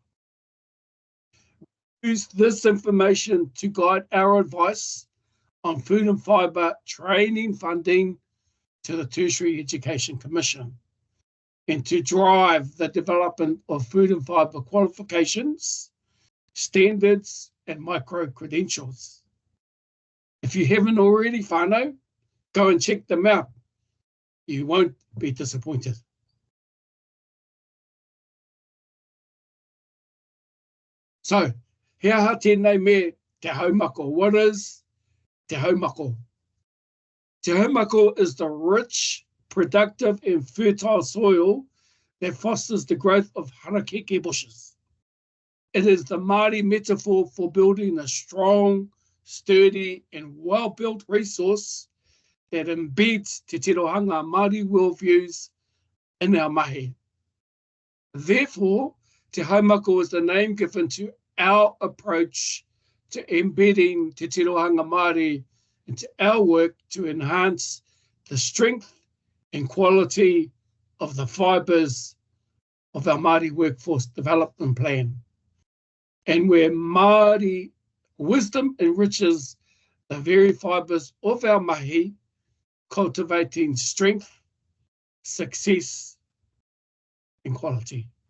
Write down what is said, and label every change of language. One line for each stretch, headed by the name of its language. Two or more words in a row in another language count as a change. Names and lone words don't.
English: Use this information to guide our advice on food and fibre training funding to the Tertiary Education Commission, and to drive the development of food and fibre qualifications, standards and micro-credentials. If you haven't already, whānau, go and check them out. You won't be disappointed. So,
Māori: he aha tēnei me Te Haumako.
English: What is Te Haumako? Te Haumako is the rich, productive and fertile soil that fosters the growth of harakeke bushes. It is the Māori metaphor for building a strong, sturdy and well-built resource that embeds
Māori: te tirohanga Māori
English: worldviews in our mahi. Therefore, Te Haumako is the name given to our approach to embedding
Māori: te tirohanga Māori
English: into our work to enhance the strength and quality of the fibres of our Māori workforce development plan, and where Māori wisdom enriches the very fibres of our mahi, cultivating strength, success, and quality.